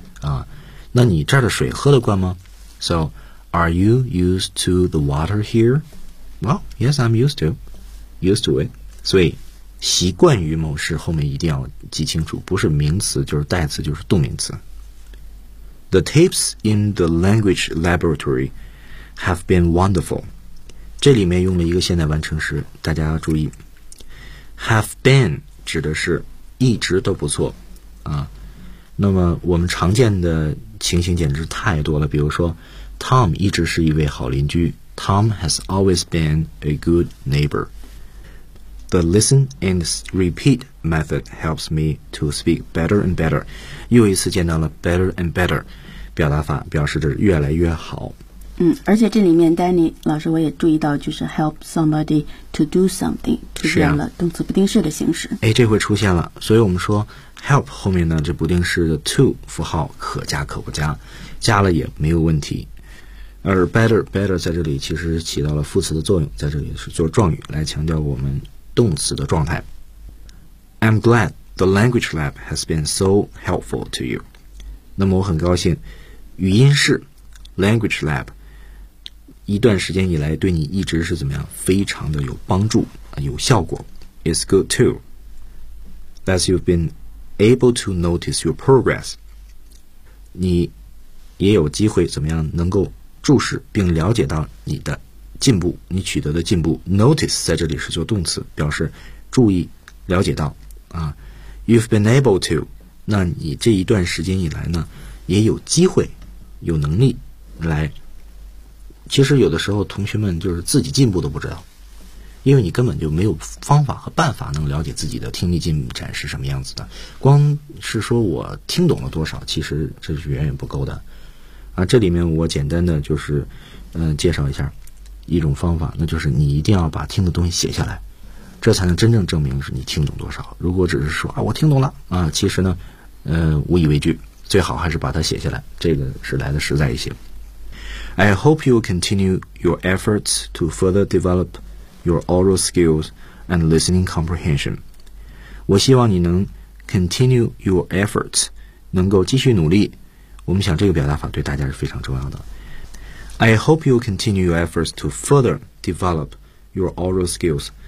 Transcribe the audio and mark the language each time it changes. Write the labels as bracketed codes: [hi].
[zh] 啊，那你这儿的水喝得惯吗 ？ [en] So are you used to the water here? Well, yes, I'm used to it. [zh] 所以习惯于某事后面一定要记清楚，不是名词就是代词就是动名词。 [en] The tapes in the language laboratory have been wonderful. [zh] 这里面用了一个现在完成时，大家要注意。 [en] Have been [zh] 指的是一直都不错啊。那么我们常见的情形简直太多了，比如说 Tom 一直是一位好邻居， [en] Tom has always been a good neighbor. The listen and repeat method helps me to speak better and better. [zh] 又一次见到了 [en] better and better [zh] 表达法，表示着越来越好。嗯，而且这里面 Danny 老师我也注意到，就是 [en] help somebody to do something [zh] 出现了动词不定式的形式。哎，这回出现了，所以我们说 help 后面呢这不定式的 to 符号可加可不加，加了也没有问题。而 better 在这里其实起到了副词的作用，在这里是做状语来强调我们。动词的状态。 [en] I'm glad the language lab has been so helpful to you. [zh] 那么我很高兴，语音室 language lab 一段时间以来对你一直是怎么样，非常的有帮助，有效果。 [en] It's good too that you've been able to notice your progress. [zh] 你也有机会怎么样，能够注视并了解到你的进步，你取得的进步。 notice 在这里是做动词，表示注意了解到啊。 [en] You've been able to [zh] 那你这一段时间以来呢也有机会有能力来，其实有的时候同学们就是自己进步都不知道，因为你根本就没有方法和办法能了解自己的听力进展是什么样子的，光是说我听懂了多少其实这是远远不够的啊。这里面我简单的就是介绍一下一种方法，那就是你一定要把听的东西写下来，这才能真正证明是你听懂多少。如果只是说啊我听懂了啊，其实呢无以为据，最好还是把它写下来，这个是来的实在一些。 [en] I hope you continue your efforts to further develop your oral skills and listening comprehension. [zh] 我希望你能 [en] continue your efforts, [zh] 能够继续努力。我们想这个表达法对大家是非常重要的。 [en] I hope you continue your efforts to further develop your oral skills.